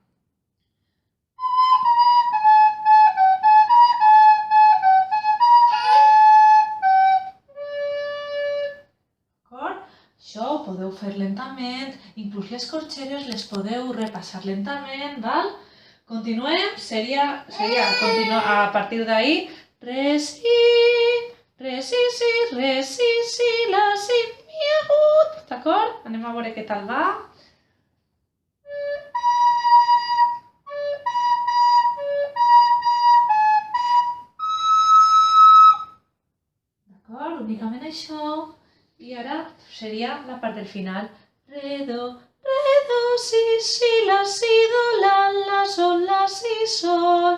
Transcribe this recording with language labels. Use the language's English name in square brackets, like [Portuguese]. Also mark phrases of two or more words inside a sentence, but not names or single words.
[Catalan] D'acord? Això ho podeu fer lentament, inclús les corxeres les podeu repassar lentament, val? Continuem, seria continuar a partir d'ahí. Re, si, si, re, si, la, si, mi agut. D'acord? Anem a veure què tal va. D'acord? Únicament això. I ara seria la part del final. Re, do, si, la, si, do, la, sol, la, si, sol.